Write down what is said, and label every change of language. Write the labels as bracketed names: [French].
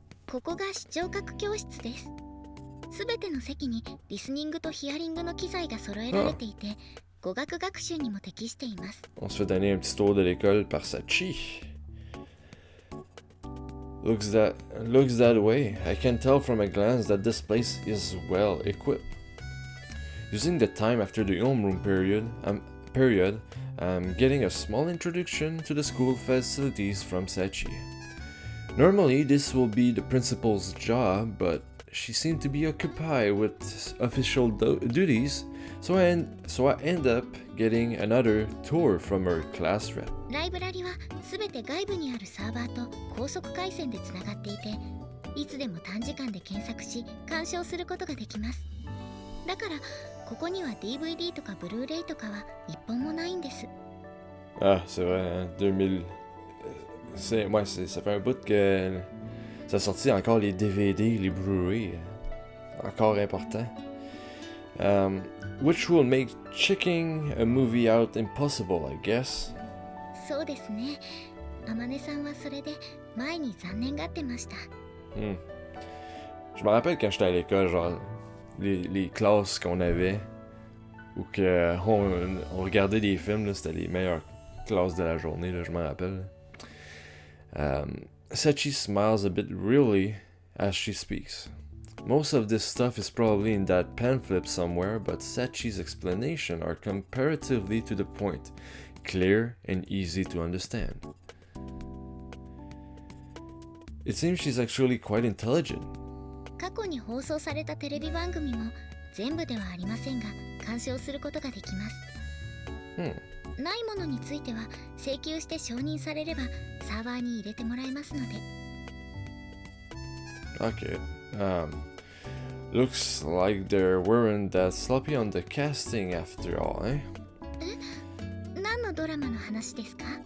[Japanese] ここが視聴覚教室です。すべての席にリスニングとヒアリングの機材が揃えられていて、語学学習にも適しています。 [French] On se fait donner un petit tour de l'école par Sachi. [English] Looks that way. I can tell from a glance that this place is well equipped. Using the time after the homeroom period, I'm getting a small introduction to the school facilities from Sachi. Normally, this will be the principal's job, but she seemed to be occupied with official duties, so I end up getting another tour from her class rep. [Japanese] ライブラリはすべて外部にあるサーバーと高速回線でつながっていて、いつでも短時間で検索し鑑賞することができます。だからここには DVD とかブルーレイとかは一本もないんです。 [French] Ah, c'est vrai, hein, 2000... ça fait un bout que ça a sorti encore les DVD, les Blu-ray, encore important. [English] Which will make checking a movie out impossible, I guess. [Japanese] そうですね。 Amaneさんはそれで前に残念がってました。 [French] Je me rappelle quand j'étais à l'école, genre les classes qu'on avait, où que on regardait des films, là, c'était les meilleures classes de la journée, là, je me rappelle. [English] Sachi smiles a bit really as she speaks. Most of this stuff is probably in that pamphlet somewhere, but Sachi's explanations are comparatively to the point, clear and easy to understand. It seems she's actually quite intelligent. [Japanese] 過去に放送されたテレビ番組も全部ではありませんが鑑賞することができます。ないものについては請求して承認されればサーバーに入れてもらえますので。 [English] Okay. Looks like they're weren't that sloppy on the casting after all, eh? [Japanese] 何のドラマの話ですか？